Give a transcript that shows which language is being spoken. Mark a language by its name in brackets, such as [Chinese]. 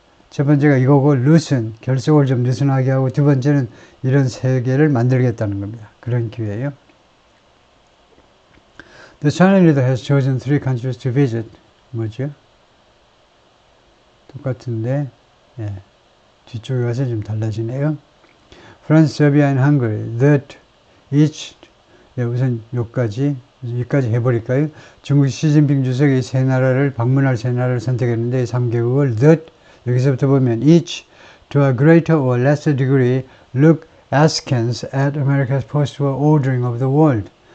[Korean] 첫 번째가 이거고, loosen, 결속을 좀 느슨하게 하고, 두 번째는 이런 세계를 만들겠다는 겁니다. 그런 기회예요. [English] The China leader has chosen three countries to visit. [Korean] 뭐죠? 똑같은데, 예. 뒤쪽에 가서 좀 달라지네요. France, Serbia, and Hungary, [English] that each, [Korean] 예, 우선 여기까지 해버릴까요? 중국 시진핑 주석이 세 나라를 방문할 세 나라를 선택했는데 이 3개국을 that, 여기서부터 보면 [English] each, to a greater or lesser degree, look askance at America's post-war ordering of the world.